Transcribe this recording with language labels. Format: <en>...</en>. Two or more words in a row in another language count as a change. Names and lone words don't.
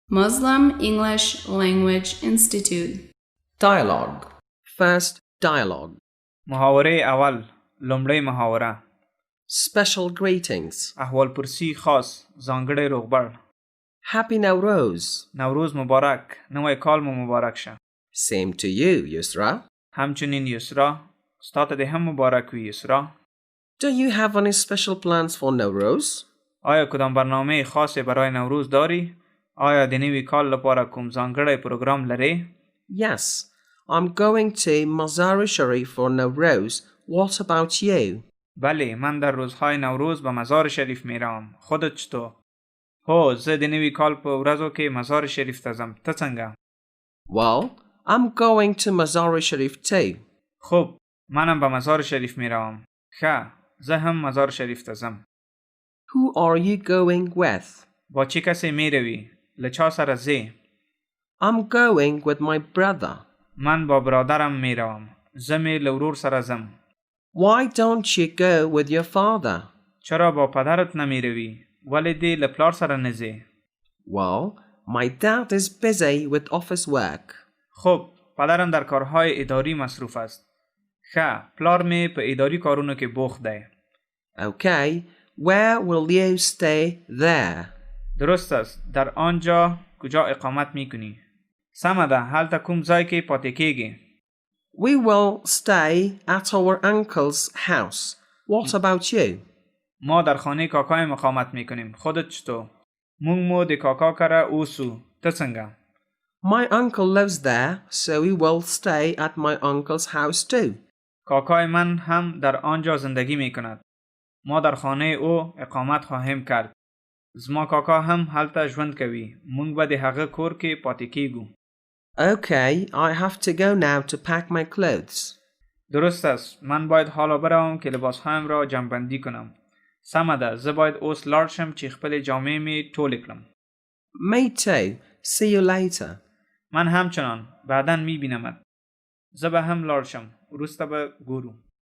<en>Muslim English Language Institute. Dialogue. First dialogue.</en> <fa>محاوره اول</fa> <ps>لومړی محاوره</ps> <en>Special greetings.</en> <fa>احوالپرسی خاص</fa> <ps>ځانګړی روغبړ</ps> <en>Happy Nowruz.</en> <fa>نوروز مبارک</fa> <ps>نوی کال مو مبارک شه</ps> <en>Same to you, Yusra.</en> <ps>همچنین یسرا ستاته ده هم مبارک وی یسرا</ps> <en>Do you have any special plans for Nowruz?</en> <fa>آیا کدام برنامه خاصی برای نوروز داری؟</fa> <ps>آیا د نوی کال لپاره کوم ځانګړی پروګرام لري؟</ps> <en>Yes. I'm going to Mazar-e Sharif for Nowruz. What about you?</en> <fa>بله من در روزهای نوروز به مزار شریف میرم خودت چطور؟</fa> <ps>هو زه د نوی کال په ورځو کې مزار شریف ته ځم ته څنګه؟</ps> <en>Well, I'm going to Mazar-e Sharif too.</en> <fa>خوب منم به مزار شریف میروم</fa> <ps>ښه زه هم مزار شریف ته ځم</ps> <en>Who are you going with?</en> <fa>با چه کسی میروی؟</fa> <ps>له چا سره ځې؟</ps> <en>I'm going with my brother.</en> <fa>من با برادرم میروم</fa> <ps>زه می له ورور سره ځم</ps> <en>Why don't you go with your father?</en> <fa>چرا با پدرت نمیروی؟</fa> <ps>ولې دې له پلار سره نه ځې؟</ps> <en>Well, my dad is busy with office work.</en> <fa>خب پدرم در کارهای اداری مصروف است</fa> <ps>ښه پلار می په اداری کارونو کې بوخت دی</ps> <en>Okay, where will you stay there?</en> <fa>درست است در آنجا کجا اقامت میکنی؟</fa> <ps>سمه ده هلته کوم ځای کې پاتې کیږي؟</ps> <en>We will stay at our uncle's house. What about you?</en> <fa>ما در خانه کاکای اقامت میکنیم خودت چطور؟</fa> <ps>مونږ مو د کاکا کره اوسو ته څنګه؟</ps> <en>My uncle lives there, so we will stay at my uncle's house too.</en> <fa>کاکای من هم در آنجا زندگی میکند ما در خانه او اقامت خواهیم کرد</fa> <ps>زما کاکا هم هلته ژوند کوي مونږ به د هغه کور کې پاتې کیږو</ps> <en>Okay, I have to go now to pack my clothes.</en> <fa>درست است من باید حالا بروم که لباسهایم را جمع‌بندی کنم</fa> <ps>سمه ده زه باید اوس لاړ شم چې خپل جامې می ټولې کړم</ps> <en>Me too. See you later.</en> <fa>من همچنان بعداً میبینمت</fa> <ps>زه به هم لاړ شم وروسته به ګورو</ps>